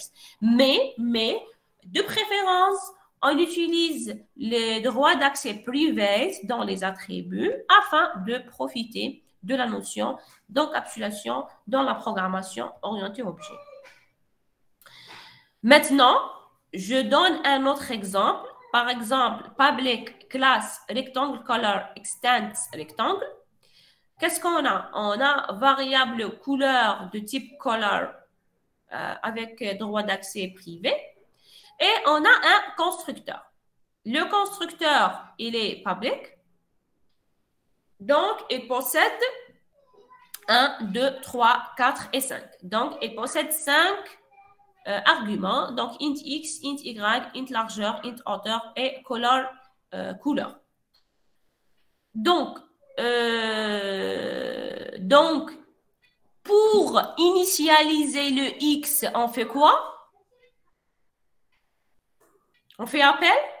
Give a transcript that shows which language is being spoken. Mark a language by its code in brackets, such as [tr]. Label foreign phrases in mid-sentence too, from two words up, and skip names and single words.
[fr] Mais, de préférence, on utilise les droits d'accès privés dans les attributs afin de profiter de la notion d'encapsulation dans la programmation orientée objet. Maintenant, je donne un autre exemple. Par exemple, [en] public class rectangle color extends rectangle. [fr] Qu'est-ce qu'on a? On a variable couleur de type color avec droit d'accès privé. Et on a un constructeur. Le constructeur, il est public. Donc, il possède 1, 2, 3, 4 et 5. Donc, il possède 5 arguments. Donc, int x, int y, int largeur, int hauteur et color, couleur. Donc, pour initialiser le x, on fait quoi? On fait appel